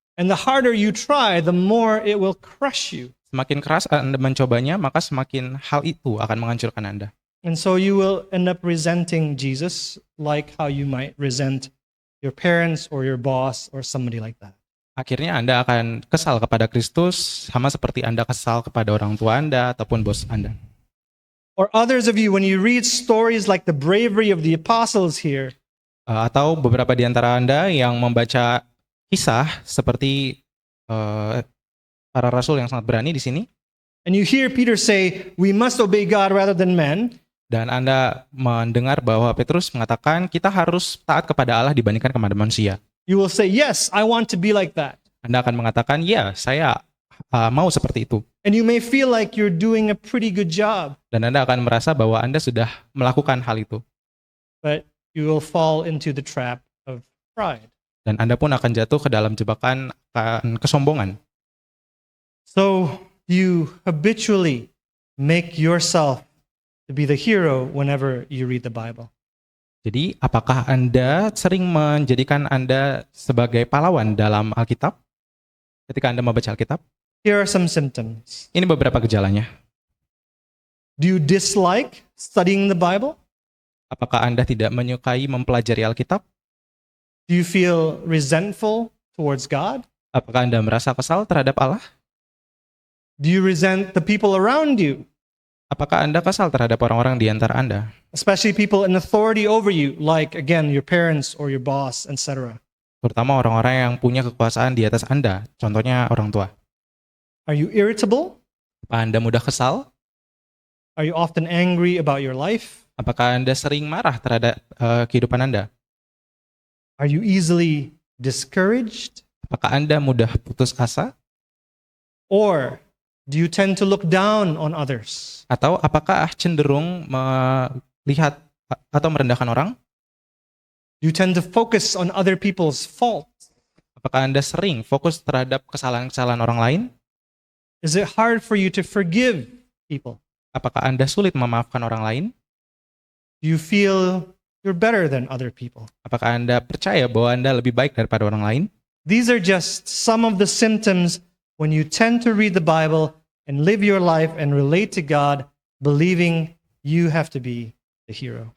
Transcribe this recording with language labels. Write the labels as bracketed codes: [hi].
[en] And the harder you try, the more it will crush you. [id] Semakin keras Anda mencobanya, maka semakin hal itu akan menghancurkan Anda. [en] And so you will end up resenting Jesus like how you might resent your parents or your boss or somebody like that. [id] Akhirnya Anda akan kesal kepada Kristus, sama seperti Anda kesal kepada orang tua Anda ataupun bos Anda. [en] Or others of you, when you read stories like the bravery of the apostles here, [id] Atau beberapa di antara Anda yang membaca kisah seperti para rasul yang sangat berani di sini, [en] and you hear Peter say, we must obey God rather than men, [id] dan Anda mendengar bahwa Petrus mengatakan kita harus taat kepada Allah dibandingkan kepada manusia. [en] you will say, yes, I want to be like that. [id] Anda akan mengatakan, ya, saya mau seperti itu. [en] And you may feel like you're doing a pretty good job, [id] Dan Anda akan merasa bahwa Anda sudah melakukan hal itu. [en] but you will fall into the trap of pride. [id] Dan Anda pun akan jatuh ke dalam jebakan kesombongan. [en] So you habitually make yourself to be the hero whenever you read the Bible. [id] Jadi, apakah Anda sering menjadikan Anda sebagai pahlawan dalam Alkitab ketika Anda membaca Alkitab? [en] Here are some symptoms. [id] Ini beberapa gejalanya. [en] Do you dislike studying the Bible? [id] Apakah Anda tidak menyukai mempelajari Alkitab? [en] Do you feel resentful towards God? [id] Apakah Anda merasa kesal terhadap Allah? [en] Do you resent the people around you, [id] Apakah Anda kesal terhadap orang-orang di antara Anda? [en] especially people in authority over you, like, again, your parents or your boss, etc.? [id] Terutama orang-orang yang punya kekuasaan di atas Anda, contohnya orang tua. [en] Are you irritable? [id] Apakah Anda mudah kesal? [en] Are you often angry about your life? [id] Apakah Anda sering marah terhadap kehidupan Anda? [en] Are you easily discouraged? [id] Apakah Anda mudah putus asa? [en] Or do you tend to look down on others? [id] Atau apakah cenderung melihat atau merendahkan orang? [en] Do you tend to focus on other people's faults? [id] Apakah Anda sering fokus terhadap kesalahan-kesalahan orang lain? [en] Is it hard for you to forgive people? [id] Apakah Anda sulit memaafkan orang lain? [en] Do you feel you're better than other people? [id] Apakah Anda percaya bahwa Anda lebih baik daripada orang lain? [en] These are just some of the symptoms when you tend to read the Bible and live your life and relate to God, believing you have to be the hero.